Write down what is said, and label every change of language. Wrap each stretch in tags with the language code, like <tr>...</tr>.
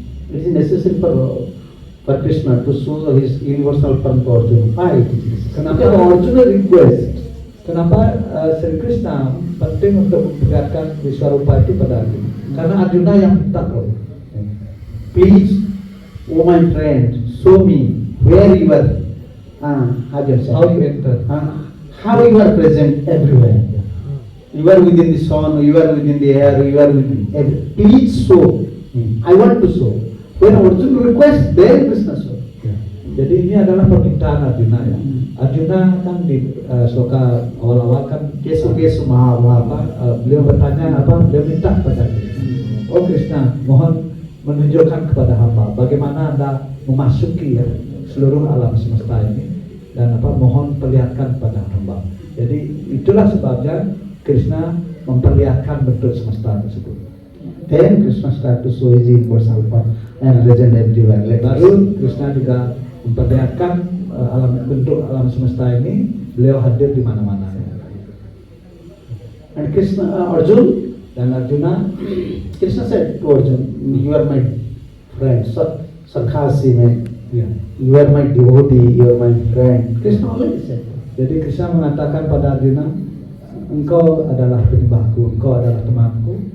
<en>It is necessary for Krishna to show his universal form to Arjuna. Why?</en> <id>Kenapa Arjuna request? Kenapa Sri Krishna penting untuk memperlihatkan Wiswarupa itu pada Arjuna? Karena Arjuna yang minta loh.</id> <en>Please, oh my friend, show me where you are. How you enter. How you are present everywhere. You are within the sun, you are within the air, you are within every. Please show. I want to show. When Arjuna request, then Krishna show.</en> <id>Jadi ini adalah permintaan Arjuna ya. Arjuna kan di sloka awal-awal kan Kesu Maha. Beliau bertanya beliau minta kepada Krishna. Oh Krishna, mohon menunjukkan kepada hamba bagaimana Anda memasuki ya seluruh alam semesta ini, dan mohon perlihatkan kepada hamba. Jadi itulah sebabnya Krishna memperlihatkan bentuk semesta tersebut.</id> <en>Then Krishna start to show his universal form and present everywhere.</en> <id>Baru Krishna juga memperlihatkan bentuk alam semesta ini, beliau hadir di mana-mana.</id> <en>And Krishna, Arjuna, Krishna said to Arjuna, you are my friend, Sakhasi man.</en> <id>Ya.</id> <en>You are my devotee, you are my friend. Krishna already said.</en> <id>Jadi Krishna mengatakan pada Arjuna, engkau adalah penyembahku, engkau adalah temanku.</id>